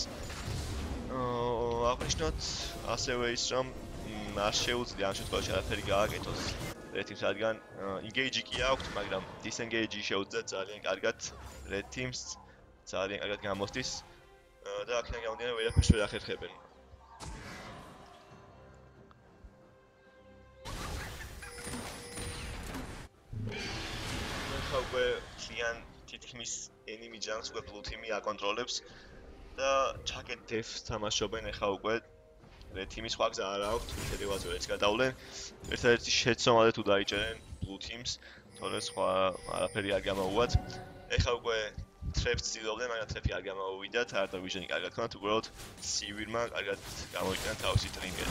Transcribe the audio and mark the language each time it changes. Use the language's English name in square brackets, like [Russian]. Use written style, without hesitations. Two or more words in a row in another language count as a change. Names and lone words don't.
[Georgian] აღნიშნოთ ასევე ის რომ არ შეუძლია ამ შემთხვევაში არაფერი გააკეთოს [English] Red Team-ს, [Georgian] რადგან engage-ი კი აქვს, მაგრამ disengage-ი შეუძლია ძალიან კარგად [English] Red Team-ს, [Georgian] ძალიან კარგად გამოსდის და აქედან გამომდინარე ვერაფერს ვერ ახერხებენ. უკვე ძალიან თითქმის [English] enemy junks [Georgian] უკვე [English] Blue Team-ი [Georgian] აკონტროლებს და ჩაკეთ def-ს თამაშობენ ეხლა უკვე [English] Red Team-ის [Georgian] სხვა გზა არ აქვს, შედევაც ვერც გადავლენ. ერთადერთი შეცდომაზე თუ დაიჭერენ [English] Blue Team-ს, [Georgian] თორე სხვა არაფერი არ გამოუვათ. ეხლა უკვე trap-ს ცდილობდნენ, მაგრამ trap-ი არ გამოუვიდათ, არდა Vision-ი კარგად ქონათ, უბრალოდ სივირმა კარგად გამოიყენა თავისი ტრინგერი.